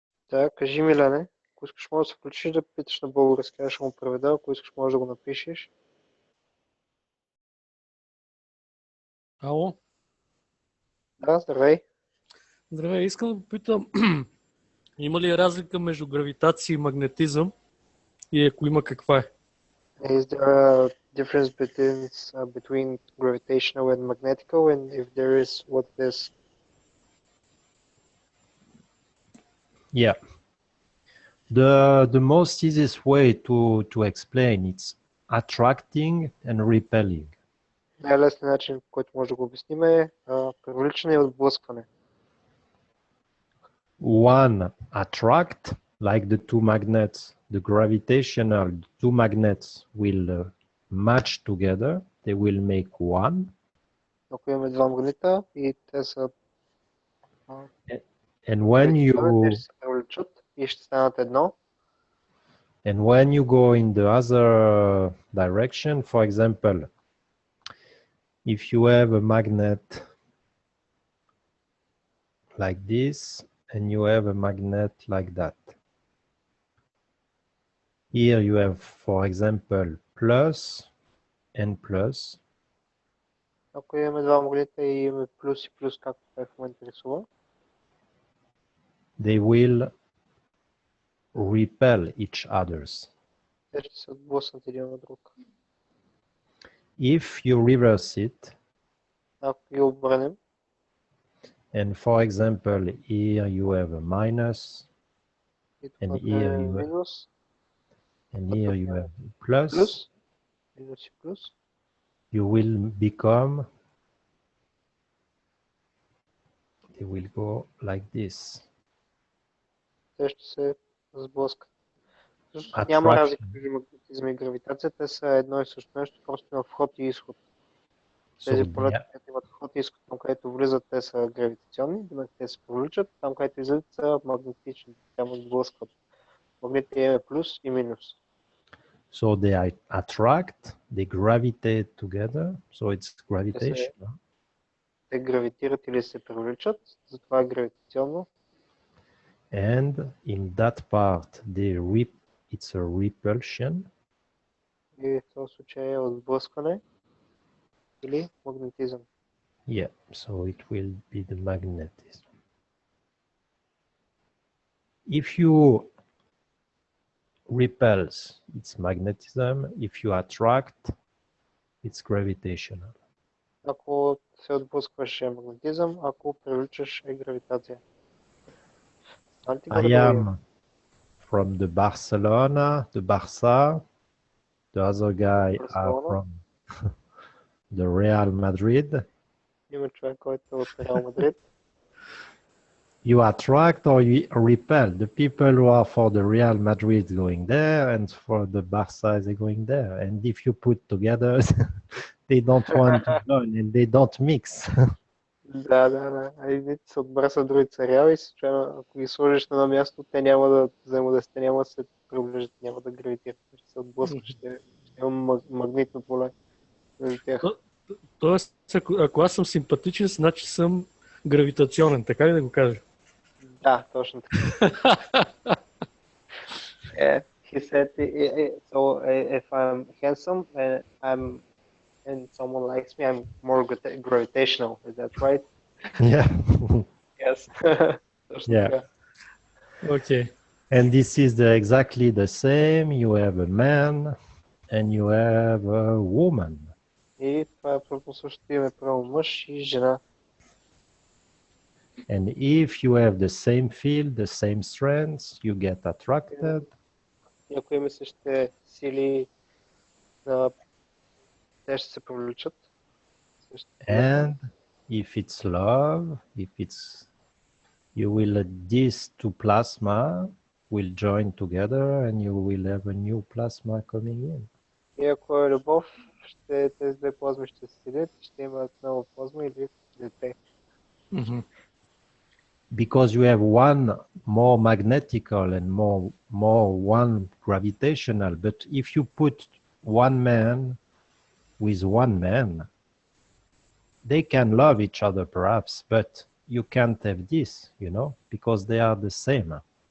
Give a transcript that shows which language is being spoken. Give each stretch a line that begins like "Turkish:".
Bulgarian: Да, кажи ми, Лене. Ако искаш, може да се включиш да питаш на български, аз ще му преведа, ако искаш, може да го напишеш. Ало? Да, здравей. Здравей, искам да попитам, има ли разлика между гравитация и магнетизъм и ако има, каква е?
English: Is there a difference between gravitational and magnetical, and if there is, what it is? Yeah. The most easiest way to explain it's attracting and repelling.
Bulgarian: Най-лесният начин, по който може да го обясним е привличане и отблъскване.
English: One attract, like the two magnets, the gravitational two magnets will match together. They will make one.
Bulgarian: Ако имаме два магнита и те са
English: And when you
Bulgarian: ще се привличат и ще станат едно.
English: And when you go in the other direction, for example, if you have a magnet like this, and you have a magnet like that. Here you have, for example, plus and plus.
Bulgarian: Ако имаме два магнита и имаме плюс и плюс, както той в момента рисува,
English: they will repel each others.
Bulgarian: те ще се отблъснат един от друг.
English: If you reverse it,
Bulgarian: ако ги обърнем,
English: and for example, here you have a minus, and here you
Bulgarian: минус,
English: and here you have plus,
Bulgarian: минус и плюс,
English: you will become, they will go like this.
Bulgarian: те ще се сблъскат. Няма разлика между магнетизма и гравитация, те са едно и също нещо, просто има вход и изход. Тези полета, които имат вход и изход, там където влизат, те са гравитационни, те се привличат, там където излизат са магнетични, те му сблъскват. Магнитите имаме плюс и минус.
English: So they attract, they gravitate together, so it's gravitation.
Bulgarian: Те гравитират или се привличат, затова е гравитационно.
English: And in that part, it's a repulsion.
Bulgarian: И в този случай е отблъскване. или магнетизъм.
English: Yeah, so it will be the magnetism. If you repels, it's magnetism. If you attract, it's gravitational.
Bulgarian: Ако се отблъскваш е магнетизъм, ако привличаш е гравитация.
English: I am from the Barcelona, the Barça. The other guy are from the Real Madrid.
Bulgarian: Има човек, който е от Реал Мадрид.
English: You attract or you repel. The people who are for the Real Madrid going there and for the Barca is going there. And if you put together, they don't want to join and they don't mix.
Bulgarian: Да. Едните са от Барса, другите са Реал и случайно, ако ги сложиш на едно място, те няма да взаимодействат, няма да се приближат, няма да гравитират, ще се отблъскат, ще има магнитно поле между тях. Тоест, ако аз съм симпатичен, значи съм гравитационен, така ли да го кажа? Да, точно така.
English: He said, so if I'm handsome and someone likes me, I'm more gravitational. Is that right? Yeah. Yes. Yeah. Okay. And this is exactly the same. You have a man and you have a woman.
Bulgarian: И това е абсолютно същото име, право мъж и жена.
English: And if you have the same field, the same strengths, you get attracted.
Bulgarian: И ако има същите сили, те ще се привличат.
English: And if it's love, if it's you will these two plasma will join together and you will have a new plasma coming in.
Bulgarian: И ако е любов, тези две плазми ще се седят, ще имат нова плазма или дете.
English: Because you have one more magnetical and more one gravitational, but if you put one man with one man, they can love each other perhaps, but you can't have this, you know, because they are the same.